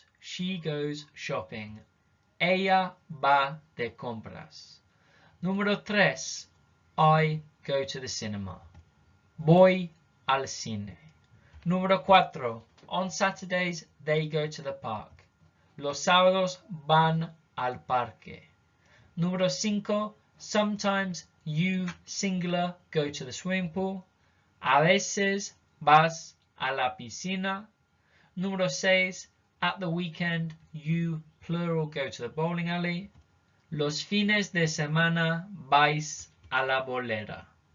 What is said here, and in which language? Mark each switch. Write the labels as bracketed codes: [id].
[en] She goes shopping. [es] Ella va de compras. Número 3. [en] I go to the cinema. [es] Voy al cine. Número 4. [en] On Saturdays, they go to the park. [es] Los sábados van al parque. Número 5. [en] Sometimes you, singular, go to the swimming pool. [es] A veces vas a la piscina. Número 6. [en] At the weekend, you, plural, go to the bowling alley. [es] Los fines de semana vais a la bolera.